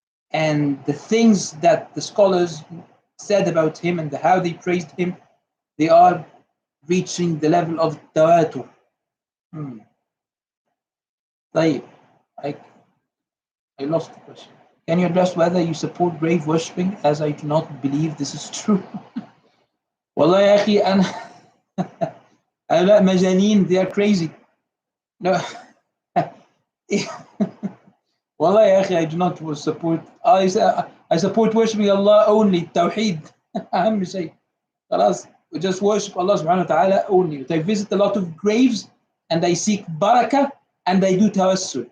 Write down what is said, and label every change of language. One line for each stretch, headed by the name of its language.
English: And the things that the scholars said about him and how they praised him, they are reaching the level of tawatur. طيب, I lost the question. Can you address whether you support grave worshipping, as I do not believe this is true?
Arabic: والله يا أخي أنا هؤلاء مجانين,
English: they are crazy. No.
Arabic: والله يا أخي
English: I do not support. I support worshipping Allah only. Tawheed.
Arabic: أهم شيء. خلاص.
English: We just worship Allah subhanahu wa ta'ala only. I visit a lot of graves and I seek barakah and I do tawassul.